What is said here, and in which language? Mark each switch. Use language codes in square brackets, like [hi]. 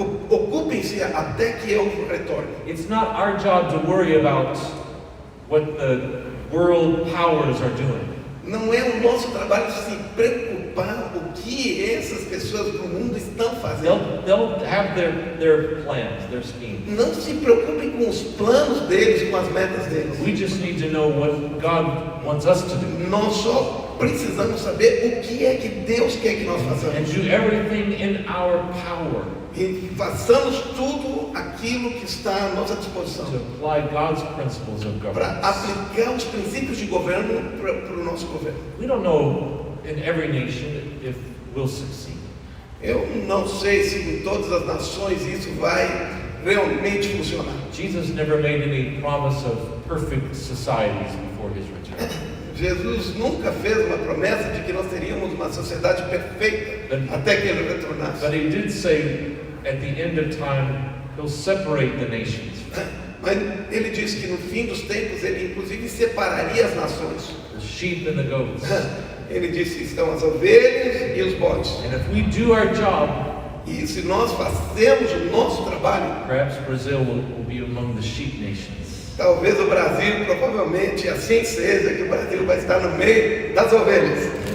[pt] Ocupem-se até que eu retorne. [en] It's not our job to worry about what the world powers are doing. [pt] Não é o nosso trabalho se preocupar o que essas pessoas do mundo estão fazendo. [en] They'll have their plans, their schemes. [pt] Não se preocupem com os planos deles, com as metas deles. [en] We just need to know what God wants us to do. [pt] Nós só precisamos saber o que é que Deus quer que nós façamos. [en] And do everything in our power. [pt] E façamos tudo aquilo que está à nossa disposição. [en] To apply God's principles of governance. [pt] Para aplicar os princípios de governo para o nosso governo. [en] We don't know in every nation if we'll succeed. [pt] Eu não sei se em todas as nações isso vai realmente funcionar. [en] Jesus never made any promise of perfect societies before his return. [pt] Jesus nunca fez uma promessa de que nós teríamos uma sociedade perfeita até que ele retornasse. [en] But he did say at the end of time he'll separate the nations. [pt] Mas ele disse que no fim dos tempos ele inclusive separaria as nações. [en] The sheep and the goats. [pt] Ele disse que estão as ovelhas e os bodes. [en] And if we do our job, [pt] e se nós fazemos o nosso trabalho, [en] perhaps Brazil will be among the sheep nations. [pt] Talvez o Brasil, provavelmente, assim seja, que o Brasil vai estar no meio das ovelhas.